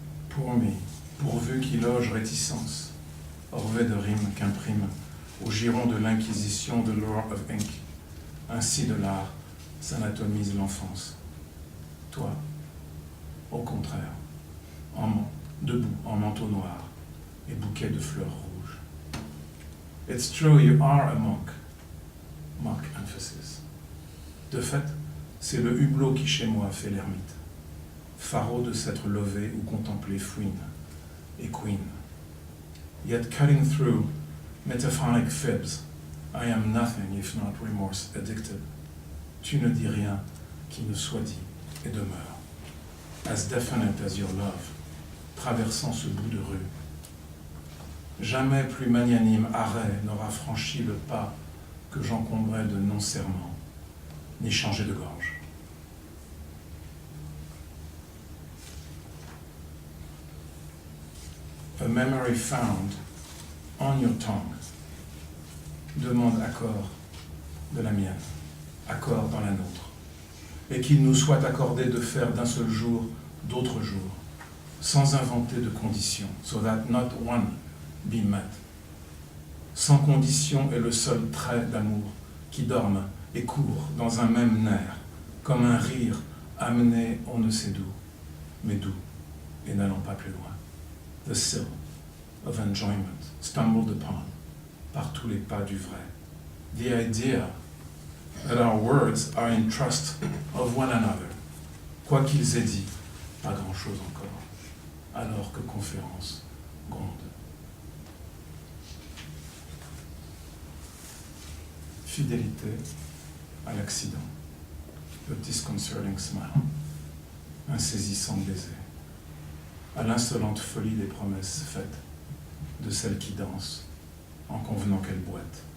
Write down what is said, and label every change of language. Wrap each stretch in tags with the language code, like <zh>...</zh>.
<fr>Pour me, pourvu qu'il loge réticence, orvet de rime qu'imprime au giron de l'inquisition de</fr> <en>Lure of Ink,</en> <fr>ainsi de l'art s'anatomise l'enfance. Toi, au contraire, debout en manteau noir et bouquet de fleurs rouges.</fr> <en>It's true you are a monk, mock emphasis.</en> <fr>De fait, c'est le hublot qui chez moi fait l'ermite, pharaon de s'être levé ou contemplé fouine et queen.</fr> <en>Yet cutting through metaphoric fibs, I am nothing if not remorse addicted.</en> <fr>Tu ne dis rien qui ne soit dit et demeure.</fr> <en>As definite as your love,</en> <fr>traversant ce bout de rue. Jamais plus magnanime arrêt n'aura franchi le pas que j'encombrais de non-serment, ni changé de gorge.</fr> <en>A memory found on your tongue</en> <fr>demande accord de la mienne, accord dans la nôtre, et qu'il nous soit accordé de faire d'un seul jour d'autres jours, sans inventer de conditions,</fr> <en>so that not one be met.</en> <fr>Sans condition est le seul trait d'amour qui dorme et court dans un même nerf, comme un rire amené on ne sait d'où, mais d'où, et n'allons pas plus loin.</fr> <en>The sill of enjoyment stumbled upon</en> <fr>par tous les pas du vrai.</fr> <en>The idea that our words are in trust of one another.</en> <fr>Quoi qu'ils aient dit, pas grand-chose encore, alors que conférence gronde. Fidélité à l'accident, le</fr> <en>disconcerting smile,</en> <fr>un saisissant baiser, à l'insolente folie des promesses faites, de celles qui dansent, en convenant qu'elles boitent.</fr>